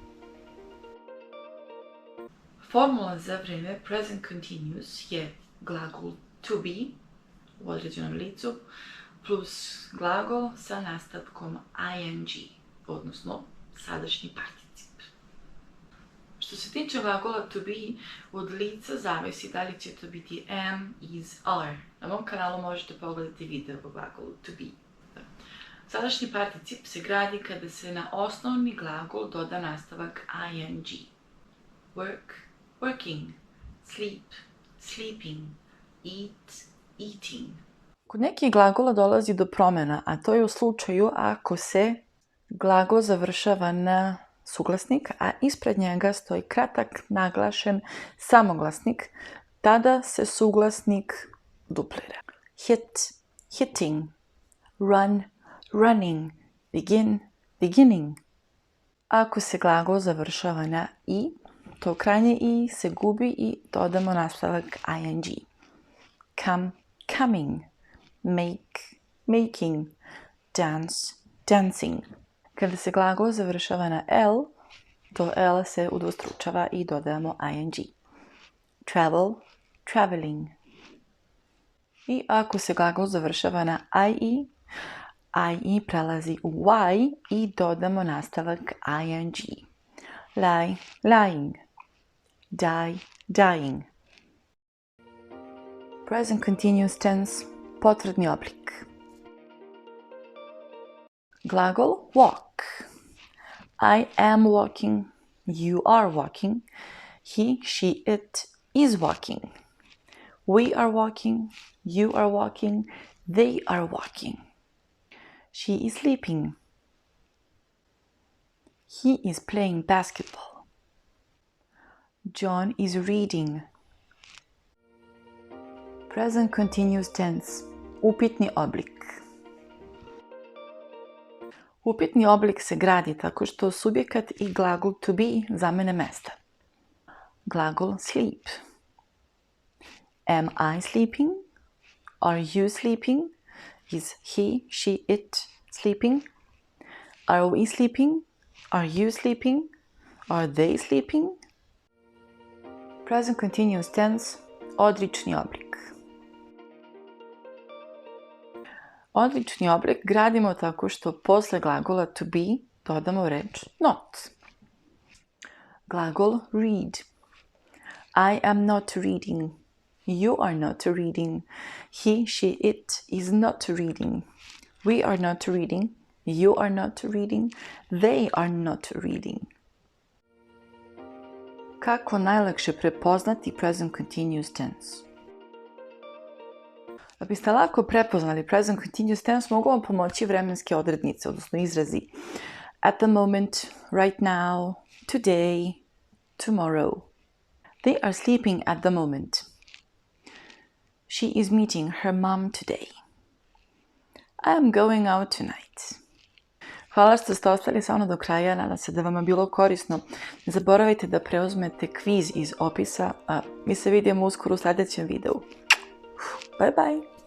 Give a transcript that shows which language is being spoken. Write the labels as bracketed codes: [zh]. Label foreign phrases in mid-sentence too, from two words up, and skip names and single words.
[sr] Formula za vreme [en] Present Continuous [sr] je glagol [en] to be [sr] u određenom licu plus glagol sa nastavkom ing, odnosno sadašnji particip. Što se tiče glagola [en] to be, [sr] od lica zavisi da li će to biti [en] am, is, are. [sr] Na mom kanalu možete pogledati video o glagolu [en] to be. [sr] Sadašnji particip se gradi kada se na osnovni glagol doda nastavak ing. [en] Work, working, sleep, sleeping, eat, eating. [sr] Kod nekih glagola dolazi do promjena, a to je u slučaju ako se glagol završava na suglasnik, a ispred njega stoji kratak, naglašen samoglasnik, tada se suglasnik duplira. [en] Hit, hitting, run, running, begin, beginning. [sr] Ako se glagol završava na i, to krajnje i se gubi i dodamo nastavak ing. [en] Come, coming. Make, making, dance, dancing. [sr] Kada se glagol završava na l, to l se udvostručava i dodajemo ing. [en] Travel, traveling. [sr] I ako se glagol završava na ie prelazi u y i dodamo nastavak ing. [en] Lie, lying. Die, dying. Present Continuous Tense, [sr] potvrdni oblik. Glagol walk. [en] I am walking. You are walking. He, she, it is walking. We are walking. You are walking. They are walking. She is sleeping. He is playing basketball. John is reading. Present Continuous Tense, [sr] upitni oblik. Upitni oblik se gradi tako što subjekat i glagol [en] to be [sr] zamene mesta. [en] Glagol sleep. Am I sleeping? Are you sleeping? Is he, she, it sleeping? Are we sleeping? Are you sleeping? Are they sleeping? Present Continuous Tense, [sr] odlični oblik. Odlični oblik gradimo tako što posle glagola [en] to be [sr] dodamo reč not. [en] Glagol read. I am not reading. You are not reading. He, she, it is not reading. We are not reading. You are not reading. They are not reading. [sr] Kako najlakše prepoznati [en] Present Continuous Tense? [sr] Da biste lako prepoznali [en] Present Continuous Tense, [sr] mogu vam pomoći vremenske odrednice, odnosno izrazi [en] at the moment, right now, today, tomorrow. They are sleeping at the moment. She is meeting her mom today. I am going out tonight. [sr] Hvala što ste ostali sa mnom do kraja, nadam se da vam je bilo korisno. Ne zaboravite da preuzmete kviz iz opisa, a mi se vidimo uskoro u sljedećem videu. [en] Bye bye!